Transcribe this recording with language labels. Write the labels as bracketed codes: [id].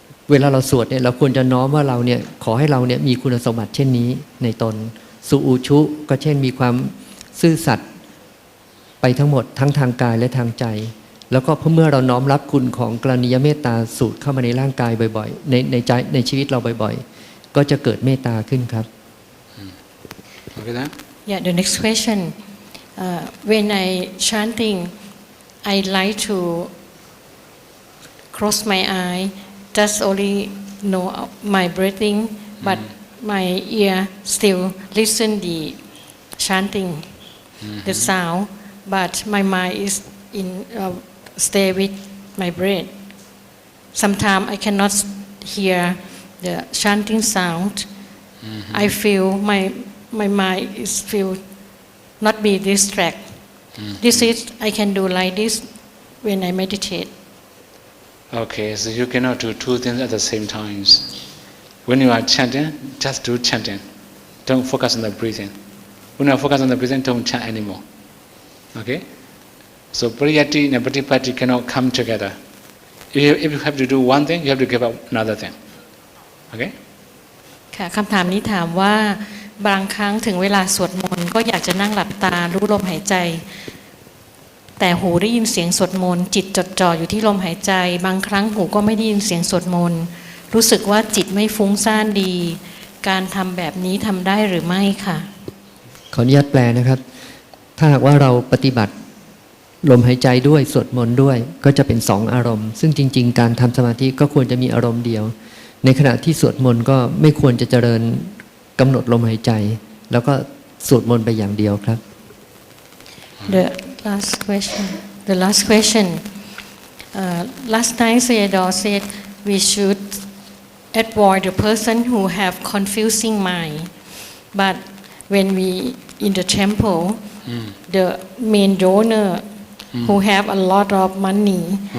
[th] เวลาเราสวดเนี่ยเราควรจะน้อมว่าเราเนี่ยขอให้เราเนี่ยมีคุณสมบัติเช่นนี้ในตนสุอุชุก็เช่นมีความซื่อสัตย์ไปทั้งหมดทั้งทางกายและทางใจแล้วก็เมื่อเราน้อมรับคุณของกรณียเมตตาสูตรเข้ามาในร่างกายบ่อยๆในใจในชีวิตเราบ่อยๆก็จะเกิดเมตตาขึ้นครับ [en] Okay, then? Yeah, the next question. When I chanting, I like to close my eye, just only know my breathing, but my ear still listen the chanting, the sound, but my mind is in stay with my breath. Sometimes I cannot hear the chanting sound. I feel my mind is feel not be distracted. This is I can do like this when I meditate. Okay, so you cannot do two things at the same time. When you are chanting, just do chanting. Don't focus on the breathing. When you focus on the breathing, don't chant anymore. Okay? So pariyatti and patipatti cannot come together. If you have to do one thing, you have to give up another thing. Okay? [th] ค่ะคำถามนี้ถามว่าบางครั้งถึงเวลาสวดมนต์ก็อยากจะนั่งหลับตารู้ลมหายใจแต่หูได้ยินเสียงสวดมนต์จิตจดจ่ออยู่ที่ลมหายใจบางครั้งหูก็ไม่ได้ยินเสียงสวดมนต์รู้สึกว่าจิตไม่ฟุ้งซ่านดีการทำแบบนี้ทำได้หรือไม่ค่ะ ขออนุญาตแปลนะครับถ้าหากว่าเราปฏิบัติลมหายใจด้วยสวดมนต์ด้วยก็จะเป็นสองอารมณ์ซึ่งจริงๆการทำสมาธิก็ควรจะมีอารมณ์เดียวในขณะที่สวดมนต์ก็ไม่ควรจะเจริญกำหนดลมหายใจแล้วก็สวดมนต์ไปอย่างเดียวครับ [en] The last question last time Sayadaw said we should avoid the person who have confusing mind but when we in the temple the main donor who have a lot of money